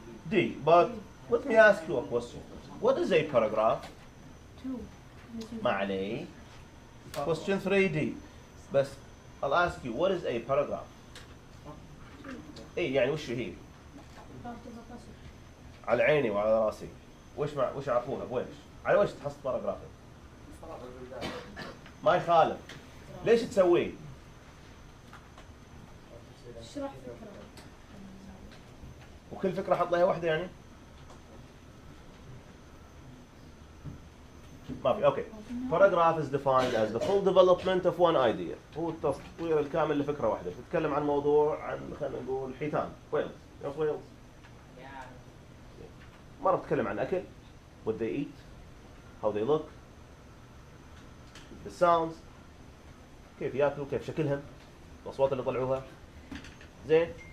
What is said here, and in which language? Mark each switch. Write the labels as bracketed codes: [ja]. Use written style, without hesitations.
[en] D. But let me ask you a question. What is a paragraph? 2. [ar] ما عليه. [en] Question 3D. بس I'll ask you, what is a paragraph? [ar] ايه يعني وش هي؟ على عيني وعلى راسي. وش يعرفونها بويش؟ على وش تحصل باراجراف؟ ما يخالف. ليش تسويه؟ اشرح فكرة. وكل فكرة حط لها واحدة يعني؟ ما في. اوكي. [en] Paragraph is defined as the full development of one idea. [ar] هو التطوير الكامل لفكرة واحدة. تتكلم عن موضوع عن خلينا نقول حيتان. ويلز. يعرف ويلز؟ مرة بتتكلم عن أكل. [en] What they eat. How they look. The sounds. [ar] كيف ياكلوا، كيف شكلهم. الأصوات اللي طلعوها. زين.